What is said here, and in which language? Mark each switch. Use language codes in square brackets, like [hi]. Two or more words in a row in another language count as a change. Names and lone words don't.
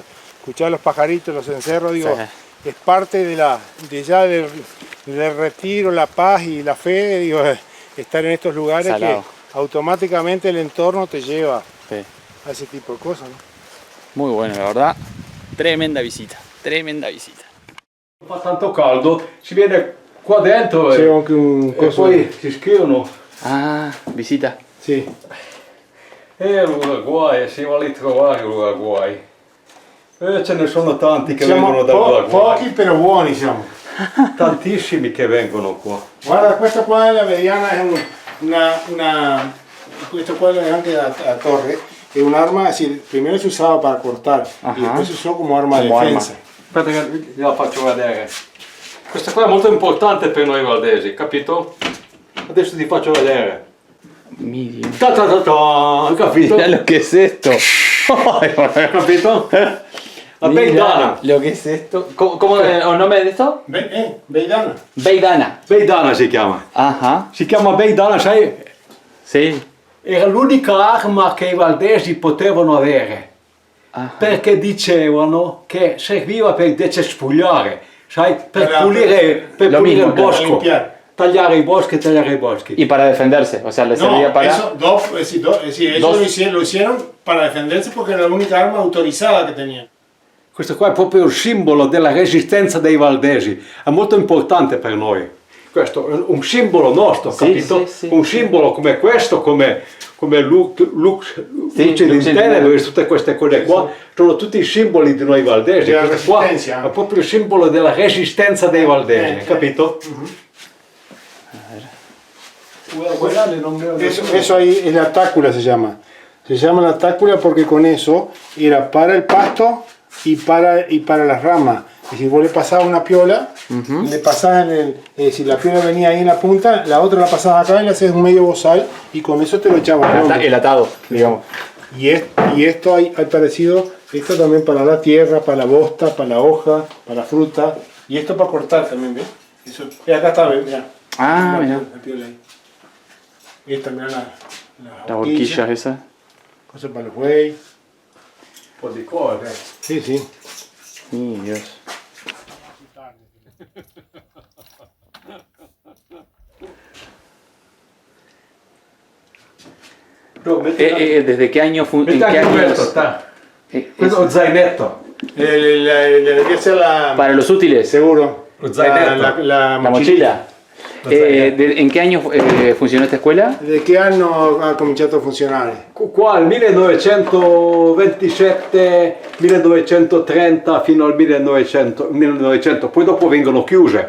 [es] Escuchar los pajaritos, los encerros, digo, es parte del retiro, la paz y la fe, digo, estar en estos lugares que automáticamente el entorno te lleva a ese tipo de cosas, ¿no? Muy bueno, la verdad. Tremenda visita, tremenda visita. [it] Fa tanto caldo, si viene qua dentro c'è anche un coso poi si schiudono. Ah, visita. Sì. L'Uruguay, siamo lì trovare l'Uruguay. Ce ne sono tanti che vengono dall'Uruguay. Pochi però buoni siamo. Tantissimi che vengono qua. Guarda, questa qua è la mediana, è una questo qua è anche la torre, [es] es un arma, es decir, primero se usaba para cortar y después se usó como arma de defensa. [it] Aspetta che gliela faccio vedere. Questa qua è molto importante per noi valdesi, capito? Adesso ti faccio vedere. [es] Mira. Ta ta ta ta, [it] capito? [es] Mira lo que es esto. [it] Capito? La [es] Mira [it] Beidana. [es] lo que es esto. ¿Cómo es el nombre de esto? [it] Beidana. Beidana. Beidana si chiama. [es] Ajá. [it] Si chiama Beidana, sai? [es] Sí. [it] Era l'unica arma che i valdesi potevano avere. [es] Ajá. [it] Perché dicevano che serviva per decespugliare, sai? Per Era pulire lo il [es] mismo, claro. [it] bosco. Limpiare. Tagliare i boschi. [es] Y para defenderse, o sea, le servía No, para... eso, ellos Dos. lo hicieron para defenderse porque era la única arma autorizada que tenían. [it] Questo qua è proprio il simbolo della resistenza dei valdesi, è molto importante per noi. Questo è un simbolo nostro, Sì, capito? sì, sì. Un simbolo come questo, come Lux Tenebris, tutte queste cose qua, sono tutti i simboli di noi valdesi. Della Questo qua resistenza. è proprio il simbolo della resistenza dei valdesi, capito? [es] Eso ahí es la tácula se llama. Se llama la tácula porque con eso era para el pasto y para las ramas. Es decir, vos le pasabas una piola, le pasabas es decir, la piola venía ahí en la punta, la otra la pasabas acá y le hacías un medio bozal y con eso te lo echabas. El atado, digamos. Y esto hay parecido, esto también para la tierra, para la bosta, para la hoja, para la fruta. Y esto para cortar también, ¿ves? Eso, acá está, mirá. Ah, mira. La piola ahí. Y esta, mirá La horquilla esa. Cosa para los buey. [it] Un po' di cose. [es] Sí, sí. Dios. ¿Desde qué año en [it] Metti [es] qué [it] anche [es] años? [it] questo, sta. Eh, Questo è lo zainetto. [es] Debería ser la... Para los útiles, Seguro. [it] Lo zainetto. [es] La la mochila. ¿En qué año funcionó esta escuela? ¿De qué año [it] ha cominciato a funzionare? Qua al 1927, 1930 fino al 1900, poi dopo vengono chiuse.